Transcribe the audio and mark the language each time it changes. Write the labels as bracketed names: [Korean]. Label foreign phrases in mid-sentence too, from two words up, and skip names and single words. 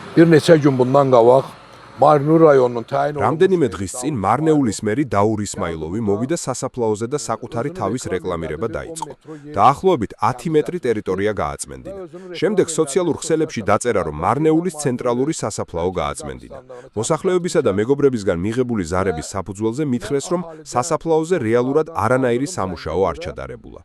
[Azerbaijani] Bir neçə gün bundan qabaq Marnur rayonunun təyin [Georgian] რამდენიმე დღის წინ მარნეულის მერი დაურ ისმაილოვი მოვიდა სასაფლაოზე და საკუთარი თავის რეკლამირება დაიწყო. დაახლოებით 10 მეტრი ტერიტორია გააწმენდინა. შემდეგ სოციალურ ქსელებში დაწერა, რომ მარნეულის ცენტრალური სასაფლაო გააწმენდინა. მოსახლეობისა და მეგობრებისგან მიღებული ზარების საფუძველზე მითხრეს, რომ სასაფლაოზე რეალურად არანაირი სამუშაო არ ჩადარებულა.